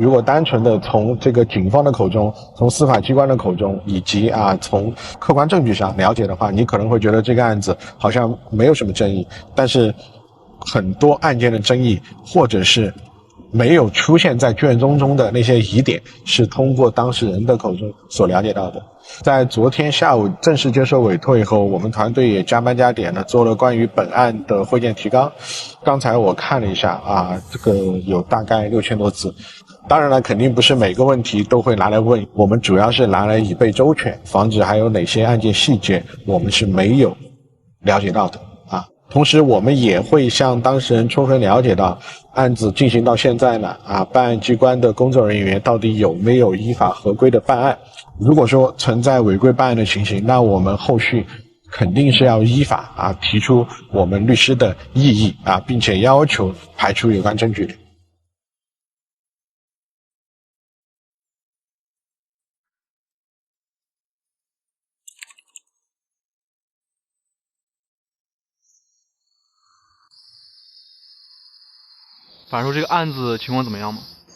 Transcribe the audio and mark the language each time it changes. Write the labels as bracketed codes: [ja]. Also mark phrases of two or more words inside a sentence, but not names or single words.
[zh] 如果單純的從這個警方的口中，從司法機關的口中，以及從客觀證據上了解的話，你可能会覺得這個案子好像沒有什麼爭議，但是很多案件的爭議或者是沒有出現在卷宗中的那些疑點，是通過當事人的口中所了解到的。在昨天下午正式接受委托以後，我們團隊也加班加點的做了關於本案的會見提綱。剛才我看了一下這個有大概6000多字。當然了，肯定不是每個問題都會拿來問，我們主要是拿來以備周全，防止還有哪些案件細節我們是沒有了解到的同時我們也會向當事人充分了解到案子進行到現在呢辦案機關的工作人員到底有沒有依法合規的辦案。如果說存在違規辦案的情形，那我們後續肯定是要依法提出我們律師的異議並且要求排除有關證據的。法叔，这个案子情况怎么样吗？